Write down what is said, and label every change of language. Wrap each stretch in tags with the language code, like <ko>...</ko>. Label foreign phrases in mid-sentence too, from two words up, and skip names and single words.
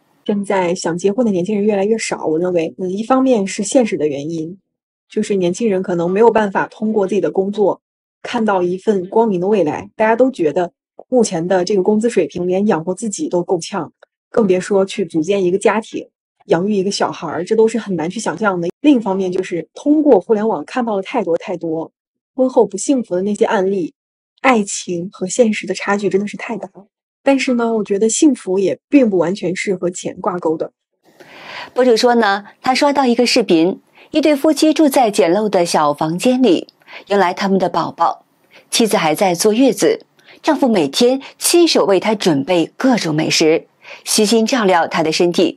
<zh>現在想結婚的年輕人越來越少，我認為，一方面是現實的原因，就是年輕人可能沒有辦法通過自己的工作看到一份光明的未來。大家都覺得目前的這個工資水平連養活自己都夠嗆，更別說去組建一個家庭，養育一個小孩，這都是很難去想象的。另一方面就是通過互聯網看到了太多婚後不幸福的那些案例。愛情和現實的差距真的是太大了，但是呢，我覺得幸福也並不完全是和錢掛鈎的。博主說呢，他刷到一個視頻，一對夫妻住在簡陋的小房間裡，迎來他們的寶寶，妻子還在坐月子，丈夫每天親手為她準備各種美食，悉心照料她的身體。</zh>